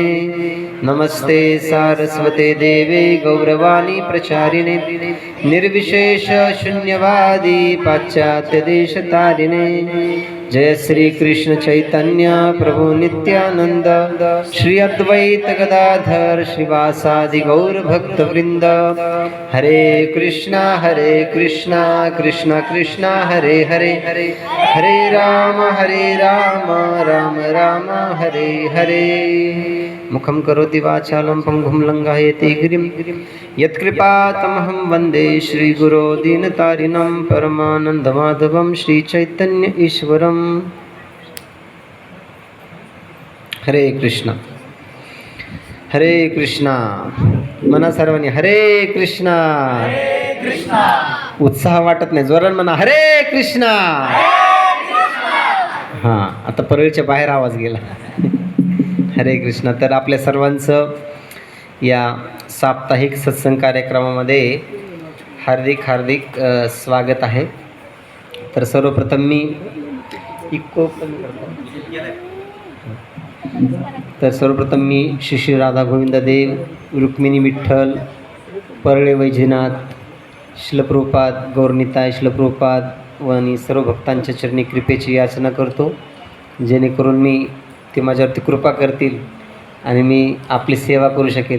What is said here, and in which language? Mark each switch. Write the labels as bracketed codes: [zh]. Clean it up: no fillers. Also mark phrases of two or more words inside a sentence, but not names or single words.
[sa] नमस्ते सारस्वते देवे गौरवाणी प्रचारिणे निर्विशेष शून्यवादी पाश्चात्य देशतारिणे। जय श्री कृष्ण चैतन्य प्रभु नित्यानंद श्री अद्वैत गदाधर श्रीवासादि गौर भक्त वृंद। हरे कृष्णा कृष्ण कृष्णा हरे हरे हरे राम राम राम हरे हरे। मुखं करोति वाचालं पंगुं लङ्घयते गिरिं यत्कृपातमहं वन्दे श्रीगुरो दीनतारिणं परमानन्दमाधवं श्रीचैतन्य ईश्वरम्। [mr] हरे कृष्णा म्हणा सर्वांनी हरे कृष्णा। उत्साह वाटत नाही, जोरान म्हणा हरे कृष्णा। हां, आता परळीच्या बाहेर आवाज गेला। हरे कृष्णा। तर आपल्या सर्वांचं या साप्ताहिक सत्संग कार्यक्रमामध्ये हार्दिक स्वागत आहे। तर सर्वप्रथम मी श्री राधा गोविंद देव, रुक्मिणी विठ्ठल, परळे वैजनाथ, शिलप्रभुपाद, गौरनिताय शिलप्रभुपाद व आणि सर्व भक्तांच्या चरणी कृपेची याचना करतो, जेणेकरून मी ते माझ्यावरती कृपा करतील आणि मी आपली सेवा करू शकेल।